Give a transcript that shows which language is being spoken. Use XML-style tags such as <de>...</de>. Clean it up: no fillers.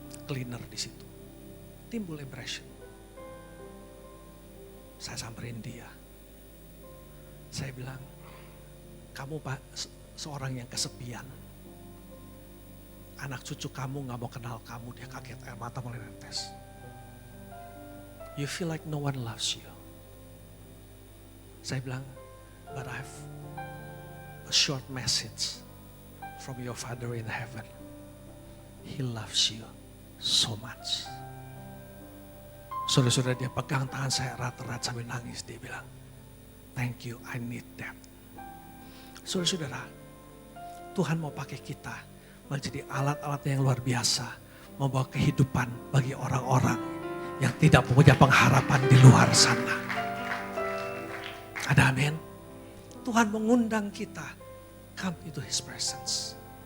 <id>Cleaner di situ. Timbul impression. Saya samperin dia. Saya bilang, kamu Pak seorang yang kesepian. Anak cucu kamu gak mau kenal kamu. Dia kaget, air mata mulai netes.</id> <en>You feel like no one loves you.</en> <id>Saya bilang,</id> <en>but I have a short message from your Father in heaven. He loves you so much.</en> <id>Saudara-saudara dia pegang tangan saya erat-erat sambil nangis. Dia bilang,</id> <en>thank you, I need that.</en> <id>Saudara-saudara, Tuhan mau pakai kita menjadi alat-alat yang luar biasa. Membawa kehidupan bagi orang-orang yang tidak punya pengharapan di luar sana. Ada amin? Tuhan mengundang kita,</id> <en>come into His presence.</en>